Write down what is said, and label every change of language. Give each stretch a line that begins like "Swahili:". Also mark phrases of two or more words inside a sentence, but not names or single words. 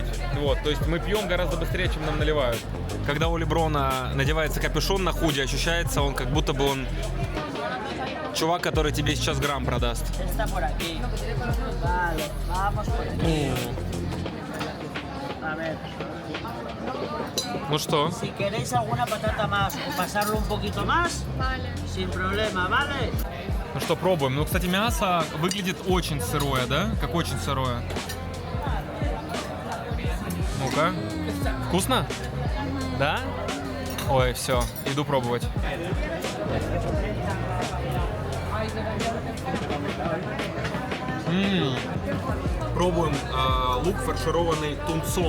Russian: Вот, то есть мы пьем гораздо быстрее, чем нам наливают. Когда у Леброна надевается капюшон на худи, ощущается он, как будто бы он чувак, который тебе сейчас грамм продаст. Ну что?
Spanish: Si queréis alguna patata más o pasarlo un poquito más, sin problema, ¿vale?
Russian: Ну что, пробуем. Ну, кстати, мясо выглядит очень сырое, да? Как очень сырое. Ну-ка. Вкусно? Да? Ой, все, иду пробовать. Пробуем лук, фаршированный тунцом.